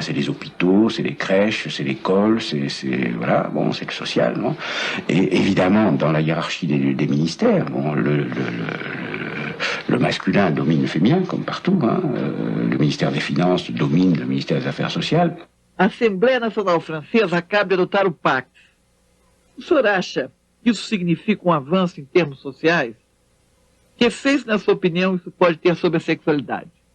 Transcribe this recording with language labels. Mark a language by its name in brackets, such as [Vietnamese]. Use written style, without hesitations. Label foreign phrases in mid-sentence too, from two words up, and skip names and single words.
[French] C'est les hôpitaux, c'est les crèches, c'est l'école, voilà, bon, c'est le social, non? Et évidemment, dans la hiérarchie des ministères, bon, le masculin domine le féminin, comme partout, hein. Le ministère des Finances domine le ministère des Affaires sociales. [Portuguese] A Assembleia Nacional Francesa acaba de adotar o Pacte. O senhor acha que isso significa avanço em termos sociais? Que efeitos, na sua opinião, isso pode ter sobre a sexualidade?